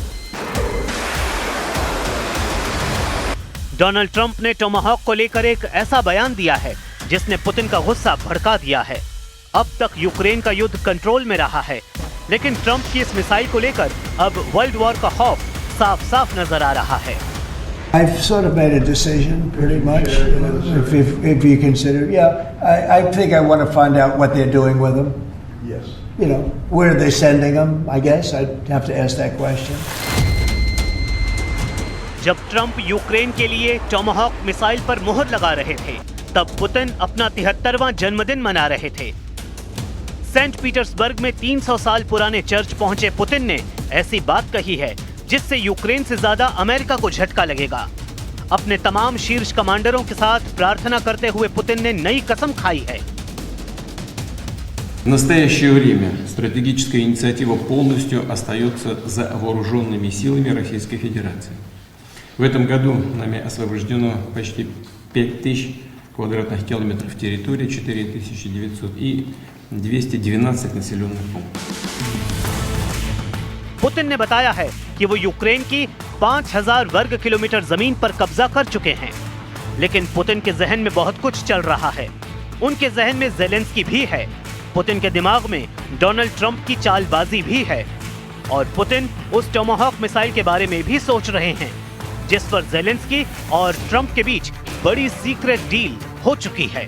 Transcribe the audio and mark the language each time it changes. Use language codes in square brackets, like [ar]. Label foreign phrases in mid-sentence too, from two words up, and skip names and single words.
[hi] डोनाल्ड ट्रंप ने टोमाहॉक को लेकर एक ऐसा बयान दिया है जिसने पुतिन का गुस्सा भड़का दिया है। अब तक यूक्रेन का युद्ध कंट्रोल में रहा है, लेकिन ट्रंप की इस मिसाइल को लेकर अब [en] world war [hi] का खौफ साफ साफ नजर आ रहा है। [en] I've sort of made a decision, pretty much. If you consider, I think I want to find out what they're doing with them. Yes. Where are they sending them? I guess I'd have to ask that question. [hi] जब ट्रंप यूक्रेन के लिए टोमाहॉक मिसाइल पर मुहर लगा रहे थे, तब पुतिन अपना 73वां जन्मदिन मना रहे थे। सेंट पीटर्सबर्ग में 300 साल पुराने चर्च पहुंचे पुतिन ने ऐसी बात कही है जिससे यूक्रेन से ज्यादा अमेरिका को झटका लगेगा। अपने तमाम शीर्ष कमांडरों के साथ प्रार्थना करते हुए पुतिन ने नई कसम खाई है। [ru] В настоящее время стратегическая инициатива полностью остается за вооруженными силами Российской Федерации. В этом году нами освобождено почти 5000 квадратных километров территории, 4900 и 212 населенных пунктов. [hi] पुतिन ने बताया है कि वो यूक्रेन की 5000 वर्ग किलोमीटर जमीन पर कब्जा कर चुके हैं, लेकिन पुतिन के जहन में बहुत कुछ चल रहा है। उनके जहन में ज़ेलेंस्की भी है, पुतिन के दिमाग में डोनाल्ड ट्रंप की चालबाजी भी है, और पुतिन उस टोमाहॉक मिसाइल के बारे में भी सोच रहे हैं, जिस पर ज़ेलेंस्की और ट्रंप के बीच बड़ी [en] secret deal [hi] हो चुकी है।